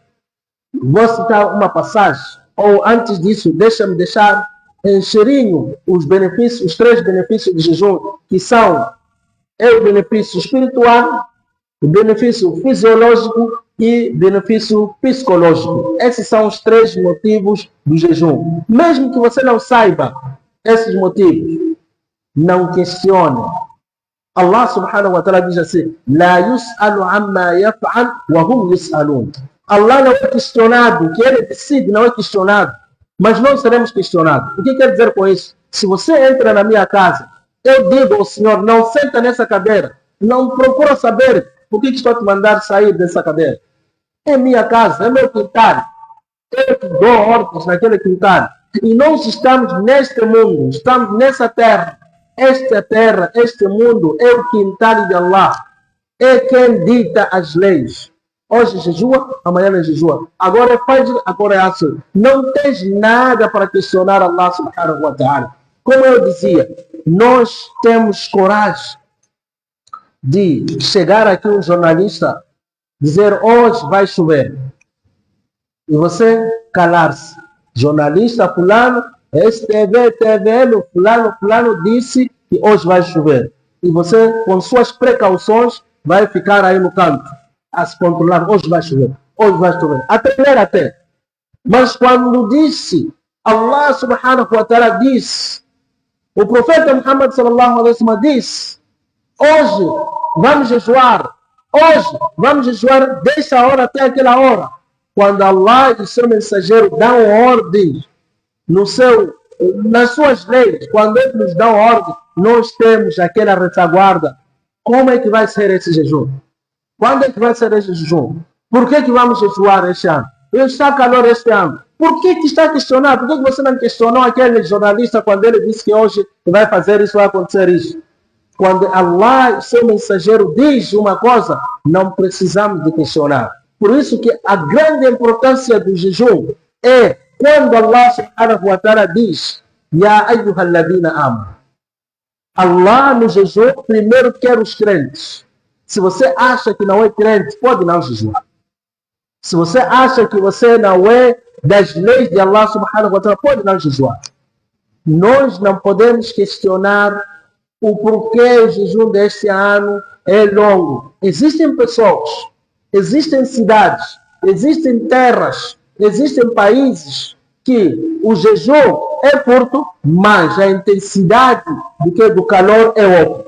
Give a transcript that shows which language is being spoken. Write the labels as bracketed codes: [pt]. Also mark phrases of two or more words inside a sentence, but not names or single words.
[pt] Vou citar uma passagem, ou antes disso, deixa-me deixar em cheirinho os benefícios, os 3 benefícios do jejum, que são o benefício espiritual, o benefício fisiológico e benefício psicológico. Esses são os 3 motivos do jejum. Mesmo que você não saiba esses motivos, não questione. [ar] الله سبحانه وتعالى [pt] diz assim: [ar] لا يسأل عما يفعل وهم يسألون. [pt] Allah não é questionado, que ele decide, não é questionado. Mas nós seremos questionados. O que quer dizer com isso? Se você entra na minha casa, eu digo ao Senhor, não senta nessa cadeira. Não procura saber por que estou te mandando sair dessa cadeira. É minha casa, é meu quintal. Eu que dou ordens naquele quintal. E nós estamos neste mundo, estamos nessa terra. Esta terra, este mundo é o quintal de Allah. É quem dita as leis. Hoje jejua, amanhã não jejua. Agora é Fajr, agora é Asr. Não tens nada para questionar [ar] الله سبحانه وتعالى. [pt] Como eu dizia, nós temos coragem de chegar aqui um jornalista, dizer hoje vai chover. E você calar-se. Jornalista fulano, TVL, fulano disse que hoje vai chover. E você, com suas precauções, vai ficar aí no canto a se controlar. Hoje vai chover. Até ler até. Mas quando disse, [ar] الله سبحانه وتعالى [pt] disse, o profeta Muhammad [ar] صلى الله عليه وسلم [pt] disse, hoje vamos jejuar, hoje vamos jejuar dessa hora até aquela hora. Quando Allah e seu mensageiro dão ordem nas suas leis, quando eles nos dão ordem, nós temos aquela retaguarda. Como é que vai ser esse jejum? Quando é que vai ser esse jejum? Por que vamos jejuar este ano? Está calor este ano. Por que está a questionar? Por que você não questionou aquele jornalista quando ele disse que hoje vai fazer isso, vai acontecer isso? Quando Allah, seu mensageiro, diz uma coisa, não precisamos de questionar. Por isso que a grande importância do jejum é quando [ar] الله سبحانه وتعالى [pt] diz, [ar] يا أيها الذين آمنوا. [pt] Allah no jejum primeiro quer os crentes. Se você acha que não é crente, pode não jejuar. Se você acha que você não é das leis de [ar] الله سبحانه وتعالى, [pt] pode não jejuar. Nós não podemos questionar o porquê o jejum deste ano é longo. Existem pessoas, existem cidades, existem terras, existem países que o jejum é curto, mas a intensidade do calor é outra.